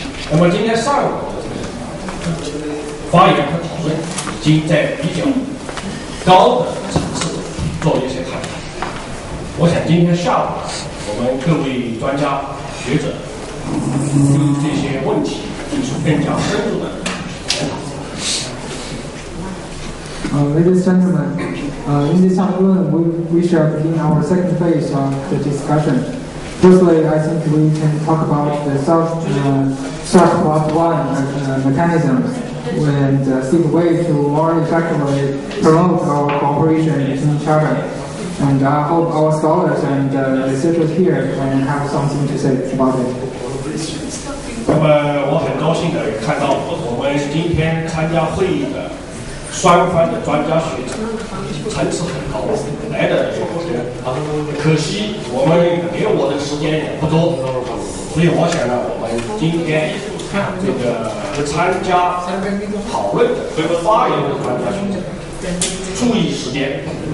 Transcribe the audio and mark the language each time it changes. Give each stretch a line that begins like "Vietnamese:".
Chinese: 那么今天上午的这个发言和讨论已经在比较高的层次做了一些探讨。我想今天下午我们各位专家学者对这些问题进行更加深入的研讨。
English: Ladies and gentlemen, in this afternoon we shall begin our second phase of the discussion. Firstly, I think we can talk about the SARS-CoV-1 mechanisms and seek a way to more effectively promote our cooperation between each other. And I hope our scholars and researchers here can have something to say about it.
Chinese: 那么我很高兴的看到我们今天参加会议的双方的专家学者层次很高，来的可惜我们给我的时间也不多，所以我想呢，我们今天这个参加讨论的发言的专家学者注意时间。